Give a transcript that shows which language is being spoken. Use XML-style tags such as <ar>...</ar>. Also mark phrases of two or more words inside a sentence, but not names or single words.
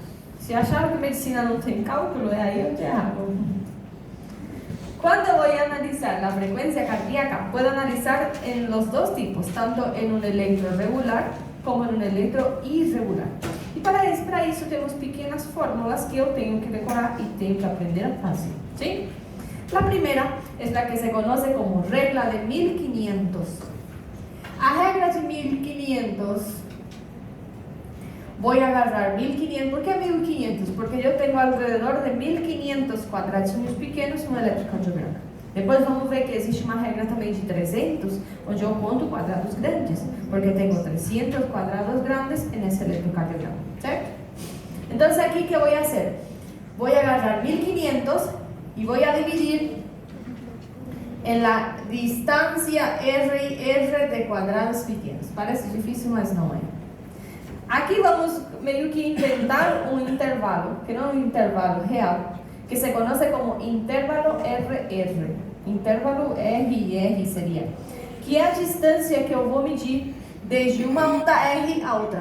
<pt>Se acharam que medicina não tem cálculo, é aí onde é errado. Quando vou analisar a frequência cardíaca, posso analisar em los dois tipos, tanto em um eletro regular como em um eletro irregular. E para isso temos pequenas fórmulas que eu tenho que decorar e tenho que aprender a fazer.</pt> <es>¿Sí? La primera es la que se conoce como regla de 1500.</es> <pt>A regra de</pt> <es>1500, voy a agarrar 1500. ¿Por qué 1500? Porque yo tengo alrededor de 1500</es> <pt>quadradinhos pequenos no eletrocardiograma. Depois vamos ver que existe uma regra também de 300, onde eu conto quadrados grandes, porque tenho 300 quadrados grandes nesse eletrocardiograma, certo? Então, aqui,</pt> <es>¿qué voy a hacer? Voy a agarrar 1500 y voy a dividir en la distancia R y R de cuadrados pequenos.</es> <pt>Parece difícil, mas não é. Aqui vamos meio que inventar um intervalo, que não é um intervalo real, que</pt> <es>se conoce como</es> <pt>intervalo RR. Intervalo RR seria, que é a distância que eu vou medir desde uma onda R a outra.</pt>